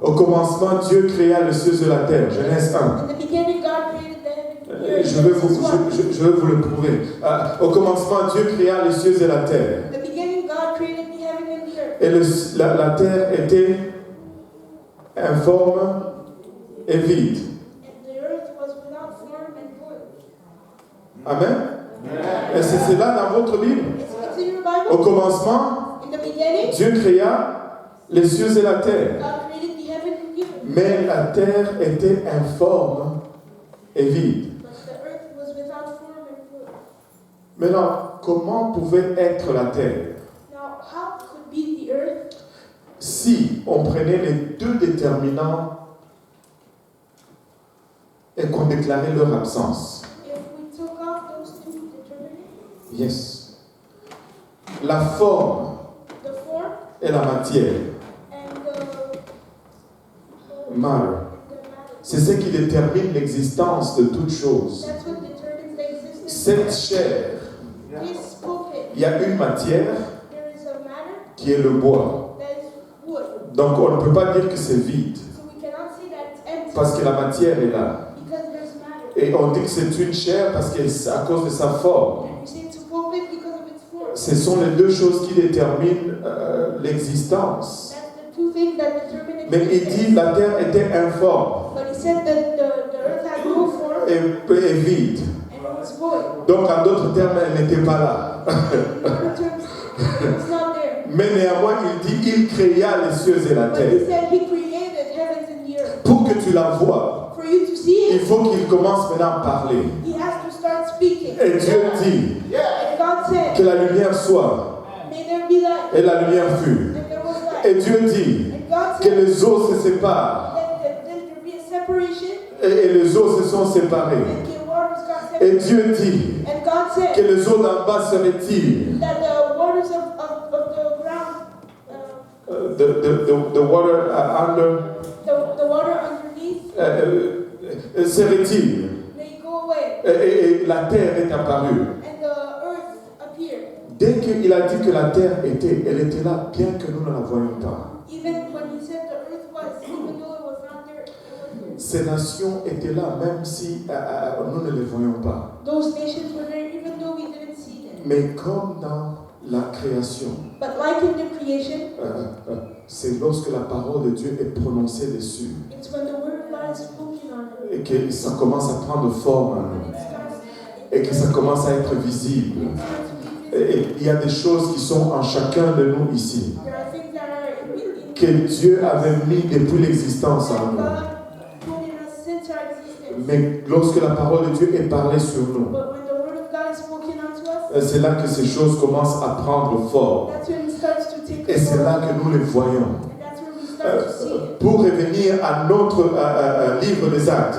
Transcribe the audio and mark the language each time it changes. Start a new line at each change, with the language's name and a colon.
French: Au commencement, Dieu créa les cieux et la terre. Genèse 1.
English: In the beginning, God created the heaven and the earth.
French: Je veux
English: Genesis 1.
French: je veux vous le prouver. Au commencement, Dieu créa les cieux et la terre.
English: In the beginning, God created the heaven and the earth.
French: Et la terre était informe et vide.
English: And the earth was without form and void. Amen.
French: Et c'est là dans votre Bible.
English: It's in your
French: Au
English: Bible.
French: commencement,
English: In the beginning,
French: Dieu créa les cieux et la terre.
English: God created the heaven and the earth.
French: Mais la terre était informe et vide.
English: But the earth was without form and void.
French: Maintenant, comment pouvait être la terre
English: Now, how could be the earth
French: si on prenait les deux déterminants et qu'on déclarait leur absence?
English: if we took off those two determinants? Yes.
French: La forme
English: The form
French: et la matière,
English: and matter, the matter.
French: c'est ce qui détermine l'existence de toute chose.
English: That's what determines the existence
French: Cette
English: of chair, this pulpit.
French: il y a une matière
English: There is a matter
French: qui est le bois.
English: that is wood.
French: Donc on ne peut pas dire que c'est vide,
English: So we cannot say that it's empty
French: parce que la matière est là.
English: because there's matter.
French: Et on dit que c'est une chair parce que c'est à cause de sa forme.
English: We say it's a pulpit because of its form.
French: Ce sont les deux choses qui déterminent l'existence.
English: That's the two things that determine
French: Mais il
English: existence.
French: dit la terre était informe
English: But he said that the earth had no form
French: et vide.
English: and it was void.
French: Donc en d'autres termes, elle n'était pas là.
English: In other terms, it was not there.
French: Mais néanmoins, il dit il créa les cieux et la
English: But he
French: terre.
English: said he created heavens and the earth.
French: Pour que tu la vois,
English: For you to see
French: il
English: it,
French: faut qu'il commence maintenant à parler.
English: he has to start speaking.
French: Et Dieu dit
English: And God said,
French: que la lumière soit.
English: may there be light.
French: Et la lumière fut.
English: And there was light.
French: Et Dieu dit
English: And God
French: que
English: said,
French: les eaux se séparent.
English: let there be a separation.
French: Et les eaux se sont séparées.
English: And the waters got
French: Et
English: separated.
French: Dieu dit
English: And God
French: que
English: said
French: les eaux d'en bas se retirent.
English: that the waters of the ground, The water under the water underneath,
French: se retire.
English: they go away.
French: Et la terre est apparue.
English: And the earth appeared.
French: Dès qu'il a dit que la terre était, elle était là, bien que nous ne la voyions pas.
English: Even when he said the earth was, even though it was not there, it was there.
French: Ces nations étaient là, même si nous ne les voyions pas.
English: Those nations were there even though we didn't see them.
French: Mais comme dans la création,
English: But like in the creation,
French: c'est lorsque la parole de Dieu est prononcée dessus
English: it's when the word of God is spoken on it.
French: et que ça commence à prendre forme en
English: When
French: nous
English: it starts,
French: et que ça commence à être visible.
English: it starts to be visible.
French: Et il y a des choses qui sont en chacun de nous ici
English: There are things that are in
French: que Dieu avait mis depuis l'existence en
English: that
French: nous.
English: God put in us since our existence.
French: Mais lorsque la parole de Dieu est parlée sur nous,
English: But when the word of God is spoken unto us,
French: c'est là que ces choses commencent à prendre forme.
English: that's when it starts to take
French: Et c'est là
English: form.
French: que nous les voyons.
English: And that's when we start to see it.
French: Pour revenir à notre livre des Actes,